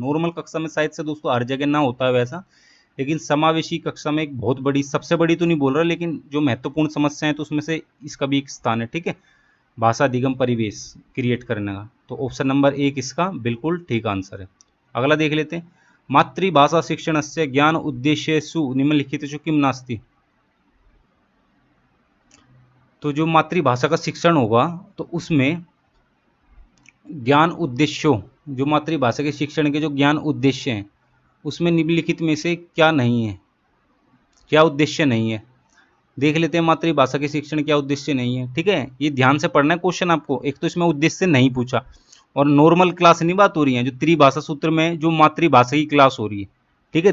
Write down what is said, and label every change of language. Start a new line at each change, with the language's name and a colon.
Hindi: Normal कक्षा में शायद से दोस्तों हर जगह ना होता है वैसा, लेकिन समावेशी कक्षा में एक बहुत बड़ी, सबसे बड़ी तो नहीं बोल रहा, लेकिन जो महत्वपूर्ण समस्या है तो उसमें से इसका भी एक स्थान है, ठीक है, भाषा अधिगम परिवेश क्रिएट करने का। तो ऑप्शन नंबर 1 इसका बिल्कुल ठीक आंसर है। अगला देख लेते हैं।
Sanskrit: मातृभाषा शिक्षणस्य ज्ञान उद्देश्येषु निम्नलिखितेषु किम नास्ति।
Hindi: तो जो मातृभाषा का शिक्षण होगा तो उसमें ज्ञान उद्देश्यों, जो मातृभाषा के शिक्षण के जो ज्ञान उद्देश्य हैं उसमें निम्नलिखित में से क्या नहीं है, क्या उद्देश्य नहीं है। देख लेते हैं मातृभाषा के शिक्षण क्या उद्देश्य नहीं है, ठीक है। ये ध्यान से पढ़ना है क्वेश्चन आपको, एक तो इसमें उद्देश्य नहीं पूछा और नॉर्मल क्लास नहीं बात हो रही है, जो त्रिभाषा सूत्र में जो मातृभाषा की क्लास हो रही है, ठीक है।